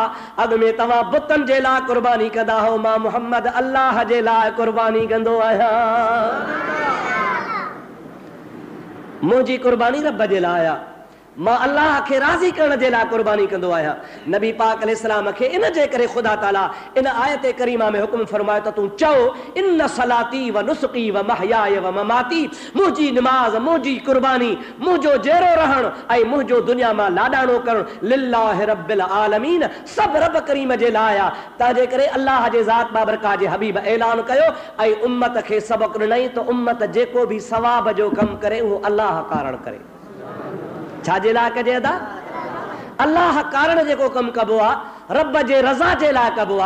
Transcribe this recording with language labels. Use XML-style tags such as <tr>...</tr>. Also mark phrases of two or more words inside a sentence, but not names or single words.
<sd>अॻु में तव्हां बुतनि जे लाइ कुर्बानी कंदा हो, मां मुहम्मद अल्लाह जे लाइ कुर्बानी कंदो आहियां। मुंहिंजी कुर्बानी रब जे लाइ आहे, मां अल्लाह खे राज़ी करण जे लाइ कुर्बानी कंदो आहियां। नबी पाक अलैहिस्सलाम खे इन जे करे ख़ुदा ताला इन आयत करीमा में हुक्म फरमायो त तूं चओ</sd> <ar>إن صلاتي ونسكي ومحياي ومماتي,</ar> <sd>मुंहिंजी नमाज़, मुंहिंजी कुर्बानी, मुंहिंजो जहिड़ो रहणु ऐं मुंहिंजो दुनिया मां लाॾाणो करणु</sd> <ar>لله رب العالمين,</ar> <sd>सभु रब करीम जे लाइ आहे। तंहिंजे करे अल्लाह जे ज़ात बाबरकात जे हबीब ऐलान कयो ऐं उम्मत खे सबक़ ॾिनई त उम्मत जेको बि सवाब जो कमु करे उहो अल्लाह कारण करे। छाजे लाइ कजे अदा? अल्लाह कारण जेको कमु कबो आहे रब जे रज़ा जे लाइ कबो आहे।</sd>